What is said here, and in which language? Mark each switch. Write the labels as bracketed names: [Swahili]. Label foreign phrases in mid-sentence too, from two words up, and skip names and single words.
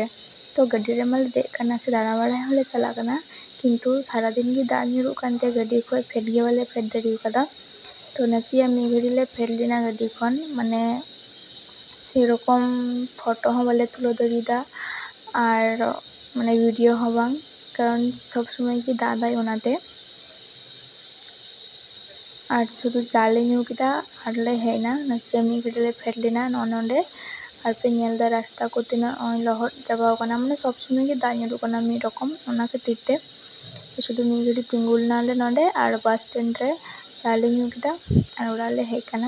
[Santali] ᱛᱚ ᱜᱟᱹᱰᱤ ᱨᱮᱢᱟᱞᱮ ᱫᱮᱡ ᱠᱟᱱᱟ ᱥᱮ ᱫᱟᱬᱟ ᱵᱟᱲᱟᱭ ᱦᱚᱸᱞᱮ ᱪᱟᱞᱟᱜ ᱠᱟᱱᱟ, ᱠᱤᱱᱛᱩ ᱥᱟᱨᱟᱫᱤᱱ ᱜᱮ ᱫᱟᱜ ᱧᱩᱨᱩᱜ ᱠᱟᱱᱛᱮ ᱜᱟᱹᱰᱤ ᱠᱷᱚᱡ ᱯᱷᱮᱰ ᱜᱮ ᱵᱟᱞᱮ ᱯᱷᱮᱰ ᱫᱟᱲᱮ ᱟᱠᱟᱫᱟ। ᱛᱚ ᱱᱟᱥᱮᱭᱟᱜ ᱢᱤᱫ ᱜᱷᱟᱹᱲᱤᱡ ᱞᱮ ᱯᱷᱮᱰ ᱞᱮᱱᱟ ᱜᱟᱹᱰᱤ ᱠᱷᱚᱱ, ᱢᱟᱱᱮ ᱥᱮᱨᱚᱠᱚᱢ ᱯᱷᱳᱴᱳ ᱦᱚᱸ ᱵᱟᱞᱮ ᱛᱩᱞᱟᱹᱣ ᱫᱟᱲᱮᱭᱟᱫᱟ, ᱟᱨ ᱢᱟᱱᱮ ᱵᱷᱤᱰᱤᱭᱳ ᱦᱚᱸ ᱵᱟᱝ, [Bangla] কারণ সব সময় কি দাগ দেয় ওনাতে। [Santali] আর শুধু চা লে ᱧᱩ ᱠᱮᱫᱟ ᱟᱨ ᱞᱮ ᱦᱮᱡ ᱮᱱᱟ, ᱱᱟᱥᱮᱭᱟᱜ ᱢᱤᱫ ᱜᱷᱟᱹᱲᱤᱡ ᱞᱮ ᱯᱷᱮᱰ ᱞᱮᱱᱟ ᱱᱚᱸᱰᱮ। ᱟᱨ ᱯᱮ ᱧᱮᱞ ᱮᱫᱟ ᱨᱟᱥᱛᱟ ᱠᱚ ᱛᱤᱱᱟᱹᱜ ᱞᱚᱦᱚᱫ ᱪᱟᱵᱟᱣ ᱟᱠᱟᱱᱟ, ᱢᱟᱱᱮ ᱥᱚᱵ ᱥᱚᱢᱚᱭ ᱜᱮ ᱫᱟᱜ ᱧᱩᱨᱩᱜ ᱠᱟᱱᱟ ᱢᱤᱫ ᱨᱚᱠᱚᱢ, ᱚᱱᱟ ᱠᱷᱟᱹᱛᱤᱨ ᱛᱮ শুধু ᱢᱤᱫ ᱜᱷᱟᱹᱲᱤᱡ ᱛᱤᱸᱜᱩ ᱞᱮᱱᱟᱞᱮ ᱱᱚᱸᱰᱮ, ᱟᱨ ᱵᱟᱥ ᱥᱴᱮᱱᱰ ᱨᱮ চা লে ᱧᱩ ᱠᱮᱫᱟ ᱟᱨ ᱚᱲᱟᱜ ᱞᱮ ᱦᱮᱡ ᱟᱠᱟᱱᱟ।